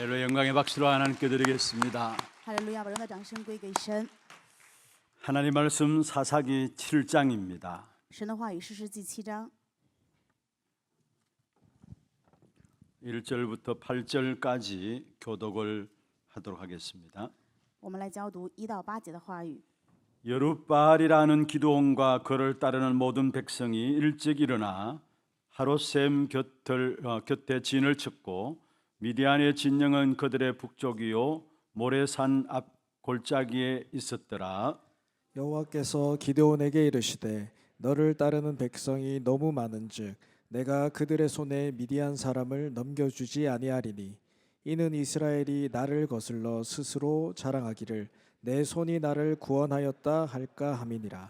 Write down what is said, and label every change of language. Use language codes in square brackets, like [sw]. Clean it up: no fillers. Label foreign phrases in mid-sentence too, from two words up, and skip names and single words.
[ko] 영광의 박수로 하나님께 드리겠습니다. [zh] 哈利路亚，把荣耀掌声归给神。 [ko] 하나님 말씀 사사기 7장입니다. [zh] 神的话语，士师记7章 [ko] 1절부터 8절까지 교독을 하도록 하겠습니다. [zh] 我们来教读1到8节的话语。 [ko] 여룻바알이라는 기드온과 그를 따르는 모든 백성이 일찍 일어나 하롯셈 곁에 진을 쳤고 미디안의 진영은 그들의 북쪽이요 모레산 앞 골짜기에 있었더라. 여호와께서 기드온에게 이르시되 너를 따르는 백성이 너무 많은즉 내가 그들의 손에 미디안 사람을 넘겨주지 아니하리니 이는 이스라엘이 나를 거슬러 스스로 자랑하기를 내 손이 나를 구원하였다 할까 함이니라.